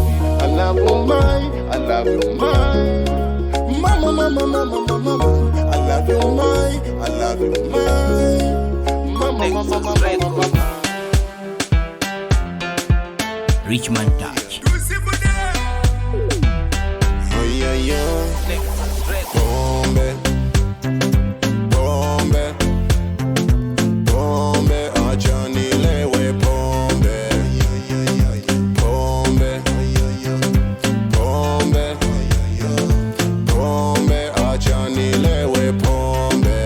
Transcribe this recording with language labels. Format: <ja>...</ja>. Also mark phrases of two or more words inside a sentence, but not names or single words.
<en>I love you ma, I love you ma, mama, mama, mama, mama. I love you ma, I love you ma, mama, mama, mama. Richman Touch. Oh yeah, yeah.</en> <sw>Bombe, bombe, bombe, acha nilewe pombe. Pombe, pombe, pombe, acha nilewe pombe.</sw>